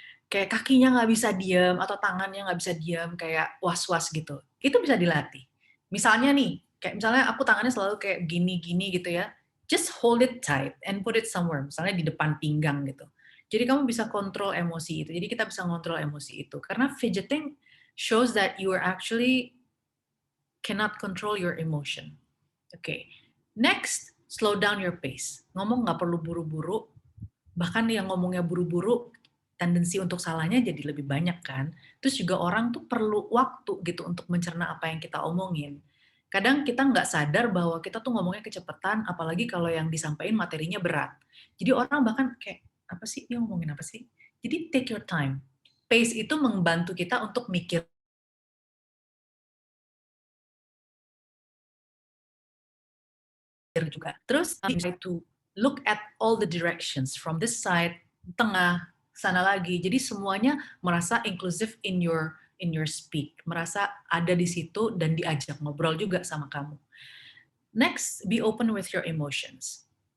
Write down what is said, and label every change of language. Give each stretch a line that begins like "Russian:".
Indonesian: Kayak kakinya nggak bisa diam atau tangannya nggak bisa diam, kayak was-was gitu. Itu bisa dilatih. Misalnya nih, kayak misalnya aku tangannya selalu kayak gini-gini gitu ya,
English: just hold it tight and put it somewhere,
Indonesian: misalnya di depan pinggang gitu. Jadi kamu bisa kontrol emosi itu. Jadi kita bisa kontrol emosi itu.
English: Karena fidgeting shows that you are actually cannot control your emotion. Oke. Next, slow down your pace.
Indonesian: Ngomong nggak perlu buru-buru. Bahkan yang ngomongnya buru-buru, tendensi untuk salahnya jadi lebih banyak kan. Terus juga orang tuh perlu waktu gitu untuk mencerna apa yang kita omongin. Kadang kita nggak sadar bahwa kita tuh ngomongnya kecepatan, apalagi kalau yang disampaikan materinya berat. Jadi orang bahkan kayak, apa sih, dia ngomongin apa sih? Jadi
English: take your time.
Indonesian: Pace itu membantu kita untuk mikir juga.
English: Terus try to look at all the directions from this side,
Indonesian: tengah, sana lagi. Jadi semuanya merasa
English: inclusive in your speak,
Indonesian: merasa ada di situ dan diajak ngobrol juga sama kamu.
English: Next, be open with your emotions.